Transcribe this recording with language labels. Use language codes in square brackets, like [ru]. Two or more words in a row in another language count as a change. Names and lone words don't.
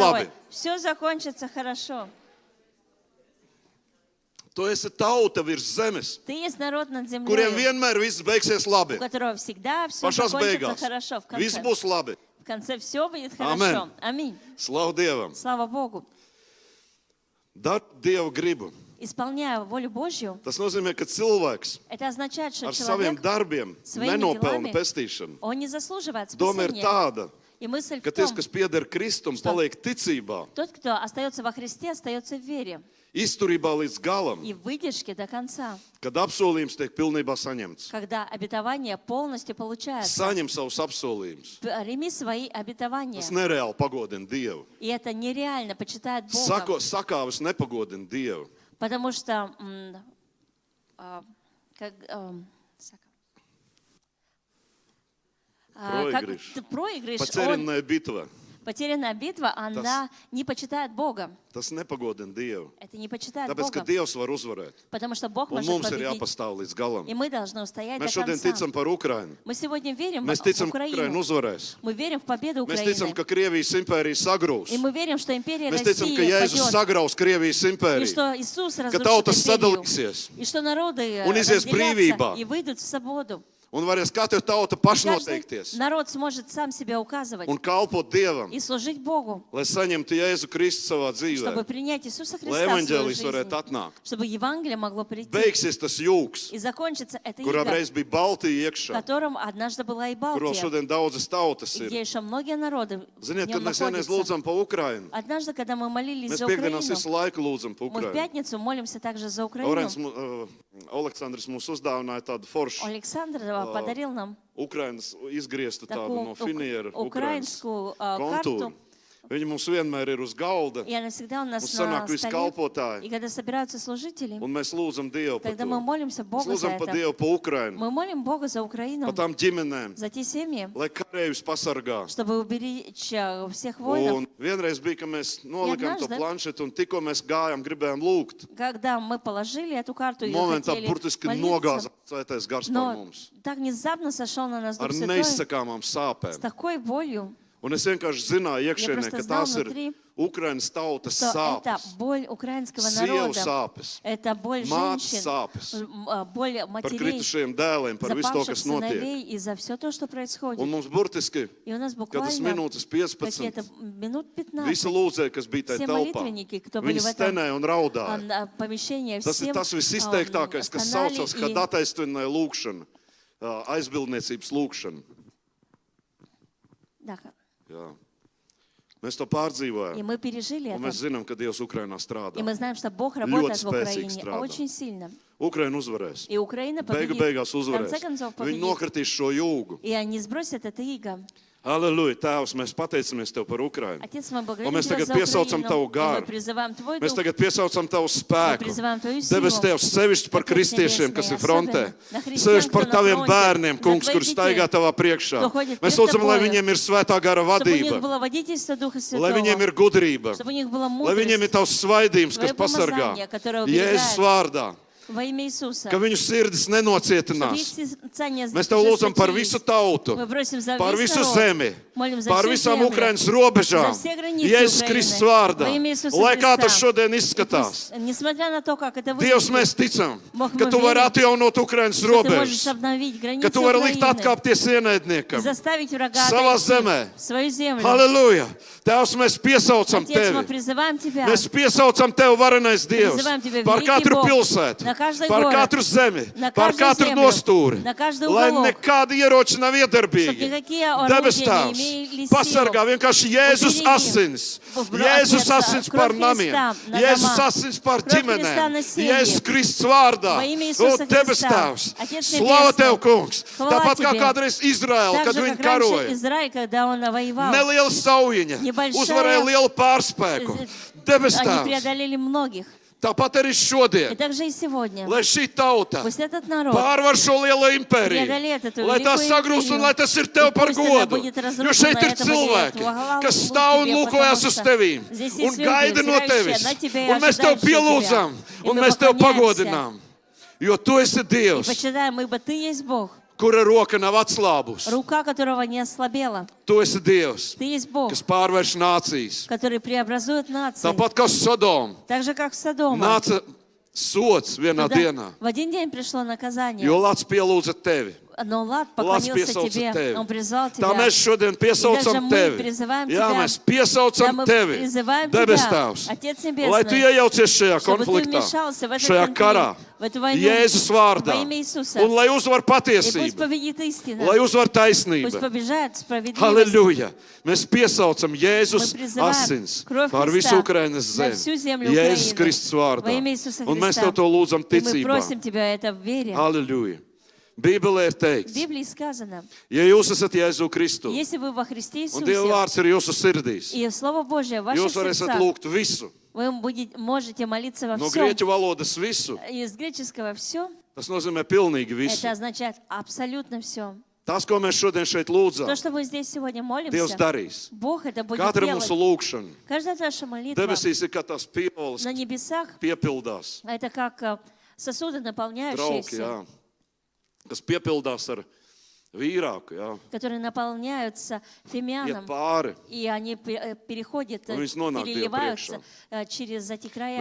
[ru] с тобой, [lv] labi. [ru] все закончится хорошо. [lv] Tu esi tauta virs zemes, [ru] Ты есть народ над [lv] kuriem [ru] землей, [lv] vienmēr viss beigsies [ru] у [lv] labi. [ru] которого всегда все [lv] Pašās [ru] закончится [lv] beigās. [ru] хорошо. В [lv] Viss [ru] конце. [lv] būs labi. [ru] В конце все будет Амен. хорошо. Аминь. [lv] Slavu Dievam. [ru] Слава Богу. [lv] Dar Dievu gribu. [ru] Исполняя волю Божью, [lv] Tas nozīmē, ka cilvēks [ru] это означает, что [lv] ar saviem [ru] человек, [lv] darbiem [ru] своими [lv] nenopelna [ru] делами [lv] pestīšanu. [ru] он не заслуживает [lv] Doma ir [ru] спасения. [lv] tāda, [ru] И мысль [lv] ka [ru] в [lv] tas, [ru] том, [lv] kas pieder Kristum, paliek ticībā, [ru] тот, кто остается во Христе, остается в вере [lv] izturībā līdz galam, [ru] и в выдержке до конца, [lv] kad apsolījums tiek pilnībā saņemts. [ru] когда обетование полностью получается. [lv] Saņem savus apsolījumus. [ru] Прими свои обетования. [lv] Tas nereāli pagodina Dievu. [ru] И это нереально почитает Бога. [lv] Sakāvis nepagodina Dievu. [ru] Потому что проигрыш, [lv] Pacerināja bitva. [ru] потерянная битва, она не почитает Бога. [lv] Tas nepagodina Dievu. [ru] Это не почитает [lv] Tāpēc, ka [ru] Бога. [lv] Dievs var uzvarēt. [ru] Потому что Бог [lv] Un [ru] может [lv] mums ir [ru] победить. [lv] jāpastāv līdz galam. [ru] И мы должны устоять [lv] Mēs [ru] до [lv] šodien [ru] конца. [lv] ticam par Ukrainu. [ru] Мы сегодня верим [lv] Mēs [ru] в [lv] ticam, ka Ukraina [ru] Украину. [lv] uzvarēs. [ru] Мы верим в победу [lv] Mēs ticam, [ru] Украины. [lv] ka Krievijas impērija sagrūs. [ru] И мы верим, что империя [lv] Mēs ticam, ka [ru] России [lv] Jēzus [ru] падет. [lv] sagraus Krievijas [ru] И [lv] impēriju. [ru] что Иисус [lv] Ka [ru] разрушит [lv] tautas [ru] империю. [lv] sadalīsies. [ru] И что народы [lv] Un izies brīvībā. [ru] разделятся и выйдут в свободу. [lv] Un varēs katra tauta [ru] И каждый [lv] pašnoteikties. [ru] народ сможет сам себя указывать [lv] Un kalpot Dievam. [ru] и служить Богу, [lv] Lai saņemtu Jēzu Kristu savā [ru] чтобы [lv] dzīvē. [ru] принять Иисуса [lv] Lai [ru] Христа в свою [lv] evaņģēlijs varētu [ru] жизнь, [lv] atnākt. [ru] чтобы Евангелие могло прийти. [lv] Beigsies tas jūks, [ru] И закончится это [lv] kurā [ru] иго, [lv] reiz bija Baltija [ru] в [lv] iekšā, [ru] котором однажды была и [lv] kuro [ru] Балтия, [lv] šodien daudzas tautas [ru] и [lv] ir. [ru] где еще многие народы в [lv] Ziniet, kad [ru] нем [lv] mēs vienreiz [ru] находятся. [lv] lūdzam pa Ukrainu, [ru] Однажды, когда мы молились [lv] mēs [ru] за [lv] piekdienās [ru] Украину, [lv] visu laiku lūdzam pa [ru] мы в [lv] Ukrainu. [ru] пятницу молимся также за Украину. [lv] Aleksandrs mums uzdāvināja tādu foršu [ru] Александр подарил нам [lv] Ukrainas izgrieztu tādu [ru] такую [lv] no finiera Ukrainas [ru] украинскую [lv] kontūru. [ru] карту. [lv] Viņi mums vienmēr ir uz galda, [ru] И она всегда у нас [lv] mums [ru] на [lv] sanāk visi [ru] столе. [lv] kalpotāji, [ru] И когда собираются служители, [lv] un mēs lūdzam Dievu par [ru] тогда [lv] to. [ru] мы молимся [lv] Mēs [ru] Богу за [lv] lūdzam par [ru] это. [lv] Dievu pa Ukrainu, [ru] Мы молим Бога за [lv] pa [ru] Украину, [lv] tām ģimenēm, [ru] за те семьи, [lv] lai karējus pasargā. [ru] чтобы уберечь всех воинов. [lv] Un vienreiz bija, ka mēs nolikām to [ru] однажды- [lv] planšetu un tikko mēs gājām, gribējām lūgt. [ru] Когда мы положили эту карту и [lv] Momentā [ru] хотели [lv] burtiski [ru] молиться, [lv] nogāzās svētais gars par [ru] но [lv] mums. [ru] так внезапно сошел на нас [lv] Ar [ru] Дух Святой [lv] neizsakāmām [ru] с [lv] sāpēm. [ru] такой болью, [lv] Un es vienkārši zināju iekšienē, [ru] просто [lv] ka [ru] знал [lv] tās ir [ru] внутри, [lv] Ukrainas tautas [ru] что это [lv] sāpes, [ru] боль украинского [lv] sievu [ru] народа, [lv] sāpes, [ru] это боль [lv] mātes [ru] женщин, [lv] sāpes, [ru] боль [lv] par [ru] матерей, [lv] kritušiem dēliem, par visu to, [ru] запавших [lv] kas notiek. [ru] сыновей и за все то, что происходит. [lv] Un mums burtiski [ru] И у нас [lv] kādas [ru] буквально [lv] minūtes [ru] какие-то [lv] 15 [ru] минут [lv] visi [ru] 15 [lv] lūdzēji, kas bija tajā [ru] все [lv] telpā, [ru] молитвенники, кто были [lv] viņi [ru] в этом [lv] stenēja un raudāja. [ru] помещении, [lv] Tas ir [ru] все [lv] tas visizteiktākais, kas saucas, kad attaisnoja lūkšana, aizbildniecības lūkšana. Jā. Mēs to [ru] И [lv] pārdzīvojām. [ru] мы пережили [lv] Un [ru] это. [lv] mēs zinām, ka Dievs Ukrainā [ru] И [lv] strādā. [ru] мы знаем, что Бог работает в спасибо, Украине страда. очень сильно. [lv] Ukraina uzvarēs. [ru] И Украина [lv] Beigu [ru] победит. [lv] beigās [ru] В [lv] uzvarēs. [ru] конце концов [lv] Viņi [ru] победит. [lv] nokritīs šo jūgu. [ru] И они сбросят это иго. [lv] Halleluja, Tēvs, mēs pateicamies Tev par Ukrainu. [ru] Отец, мы [lv] Un [ru] благодарим [lv] mēs [ru] Тебя [lv] tagad [ru] за [lv] piesaucam [ru] Украину. [lv] Tavu [ru] И мы [lv] garu. [ru] призываем Твой [lv] Mēs [ru] Дух. [lv] tagad piesaucam Tavu spēku. [ru] призываем Твою [lv] Debes [ru] силу. [lv] Tevs sevišķi par [ru] Отец [lv] kristiešiem, [ru] Небесный, [lv] kas ir frontē. [ru] особенно на христиан, [lv] Sevišķi par [ru] кто на [lv] Taviem [ru] фронте, [lv] bērniem, [ru] за [lv] kungs, [ru] твоих [lv] kur [ru] детей, [lv] staigā Tavā priekšā. [ru] кто ходит [lv] Mēs [ru] перед [lv] lūdzam, lai [ru] Тобою. [lv] viņiem ir svētā gara [ru] Чтобы у них [lv] vadība, [ru] было водительство Духа [lv] lai [ru] Святого. [lv] viņiem ir gudrība, [ru] Чтобы у них была [lv] lai viņiem ir [ru] мудрость. [lv] Tavs svaidījums, kas [ru] Твое [lv] pasargā. [ru] помазание, которое уберегает. [lv] Jēzus vārdā. [ru] во имя Иисуса. [lv] ka viņu sirdis [ru] Чтобы [lv] nenocietinās. [ru] их сердца не [lv] Mēs tev lūdzam par [ru] ожесточились. [lv] visu tautu, [ru] Мы просим за [lv] par [ru] весь [lv] visu [ru] народ. [lv] zemi, [ru] Молим за [lv] par [ru] всю [lv] visām [ru] землю. [lv] Ukrainas robežām. [ru] За все границы [lv] Jēzus [ru] Украины. [lv] Kristus vārdā. [ru] Во имя Иисуса [lv] Lai kā tas [ru] Христа. [lv] šodien [ru] И [lv] izskatās. [ru] пусть, несмотря на то, как это [lv] Dievs, [ru] выглядит, [lv] mēs ticam, [ru] Бог, [lv] ka [ru] мы [lv] tu vari [ru] верим, [lv] atjaunot Ukrainas [ru] что ты можешь [lv] robežas, [ru] обновить [lv] ka [ru] границы [lv] tu vari likt [ru] Украины [lv] atkāpties [ru] и [lv] ienaidniekam. [ru] заставить врага [lv] Savā [ru] отойти [lv] zemē. [ru] в свою землю. [lv] Halleluja! Tēvs, mēs piesaucam [ru] Отец, мы [lv] tevi. [ru] призываем Тебя. [lv] Mēs piesaucam tevi, varenais Dievs, [ru] Призываем Тебя, [lv] par [ru] великий [lv] katru [ru] Бог, [lv] pilsētu, [ru] на каждый [lv] par [ru] город, [lv] katru zemi, [ru] на [lv] par [ru] каждую [lv] katru [ru] землю, [lv] nostūri, [ru] на каждый [lv] lai [ru] уголок, [lv] nekādi ieroči nav [ru] чтобы [lv] iedarbīgi. [ru] никакие орудия [lv] Debes [ru] не [lv] Tēvs, [ru] имели силу. [lv] pasargā vienkārši Jēzus [ru] Убереги. [lv] asins, [ru] Отец, [lv] Jēzus asins par [ru] кровь [lv] namiem, [ru] Христа на [lv] Jēzus [ru] дома, [lv] asins par [ru] кровь Христа на [lv] ģimenēm, [ru] семьи. [lv] Jēzus Kristus vārdā. [ru] Во имя [lv] O, [ru] Иисуса [lv] Debes [ru] Христа. [lv] Tēvs, [ru] Отец [lv] slava [ru] Небесный, [lv] Tev, kungs, [ru] хвала [lv] tāpat kā [ru] Тебе. [lv] kādreiz Izraēla, [ru] Так [lv] kad [ru] же, [lv] viņi [ru] как раньше [lv] karoja. [ru] Израиль, когда он воевал, [lv] Neliela saujiņa [ru] Небольшая- [lv] uzvarēja lielu pārspēku. Debes [ru] они [lv] Tēvs, [ru] преодолели многих. [lv] tāpat arī [ru] И [lv] šodien, [ru] также и сегодня. [lv] lai šī tauta [ru] Пусть этот народ [lv] pārvar šo lielo impēriju, [ru] преодолеет эту [lv] lai tā [ru] великую [lv] sagrūst un [ru] империю. [lv] lai tas ir Tev [ru] И [lv] par [ru] пусть она [lv] godu. [ru] будет [lv] Jo [ru] разрушена [lv] šeit ir [ru] этому делу. [lv] cilvēki, [ru] Хвала [lv] kas [ru] Богу [lv] stāv un [ru] тебе, [lv] lūkojas [ru] потому [lv] uz [ru] что [lv] Tevīm [ru] здесь [lv] un [ru] есть люди, [lv] gaida no [ru] взирающие [lv] Tevis. [ru] на тебя и [lv] Un mēs Tev [ru] ожидающие тебя. [lv] pielūdzam [ru] И [lv] un [ru] мы [lv] mēs Tev [ru] поклоняемся. [lv] pagodinām. Jo Tu esi [ru] И [lv] Dievs, [ru] почитаем, ибо Ты есть Бог, [lv] kura roka nav atslābusi. [ru] рука которого не ослабела. [lv] Tu esi Dievs, [ru] Ты есть Бог, [lv] kas pārvērš nācijas. [ru] который преобразует нации. [lv] Tāpat kā Sodoma [ru] Так же, как Содома. [lv] nāca sots vienā [ru] Туда [lv] dienā, [ru] в один день пришло наказание. [lv] jo Lats pielūdza Tevi. [ru] Но Лад [lv] Lats [ru] поклонился [lv] piesauca [ru] тебе, [lv] Tevi. [ru] он призвал [lv] Tā [ru] тебя. [lv] mēs šodien [ru] И даже [lv] piesaucam [ru] мы [lv] Tevi. [ru] призываем [lv] Jā, [ru] тебя. [lv] mēs [ru] Да, [lv] piesaucam [ru] мы [lv] Tevi, [ru] призываем [lv] debes [ru] тебя, [lv] Tēvs, [ru] Отец [lv] lai Tu [ru] Небесный, [lv] iejaucies šajā [ru] чтобы ты [lv] konfliktā, [ru] вмешался в этот [lv] šajā [ru] конфликт, [lv] karā, [ru] в эту войну, [lv] Jēzus vārdā, [ru] во имя Иисуса. [lv] un lai uzvar [ru] И пусть [lv] patiesība, [ru] победит истина, [lv] lai uzvar [ru] пусть [lv] taisnība. [ru] побежает справедливость. [lv] Halleluja! Mēs piesaucam Jēzus [ru] Мы призываем [lv] asins [ru] кровь [lv] pār [ru] Христа [lv] visu Ukrainas [ru] на [lv] zemi. [ru] всю землю [lv] Jēzus [ru] Украины. [lv] Kristus vārdā. [ru] Во имя Иисуса [lv] Un mēs [ru] Христа. [lv] Tev to lūdzam [ru] И мы [lv] ticībā. [ru] просим тебя это в вере. [lv] Halleluja! Bībelē ir [ru] В [lv] teikts, [ru] Библии сказано, [lv] ja jūs esat Jēzu Kristu [ru] если вы во Христе [lv] un Dieva [ru] Иисусе, [lv] vārds ir jūsu sirdīs, [ru] и Слово Божье в ваших [lv] jūs varēsiet [ru] сердцах, [lv] lūgt visu. [ru] вы можете молиться во [lv] No [ru] всем. [lv] grieķu valodas visu, [ru] Из греческого все, [lv] tas nozīmē pilnīgi [ru] это [lv] visu. [ru] означает абсолютно все. [lv] Tas, ko mēs šodien šeit [ru] То, [lv] lūdzam, [ru] что мы здесь сегодня [lv] Dievs [ru] молимся, [lv] darīs. [ru] Бог это будет [lv] Katra [ru] делать. [lv] mūsu lūgšana [ru] Каждая наша молитва [lv] debesīs ir kā tās pieolas, [ru] на небесах, [lv] piepildās. [ru] это как сосуды, [lv] Trauki, [ru] наполняющиеся, [lv] jā. Kas piepildās ar vīrāku, jā. [ru] которые наполняются [lv] Iet [ru] фимианом, [lv] pāri. [ru] и они переходят, [lv] Un viņas nonāk Dieva [ru] переливаются через эти края.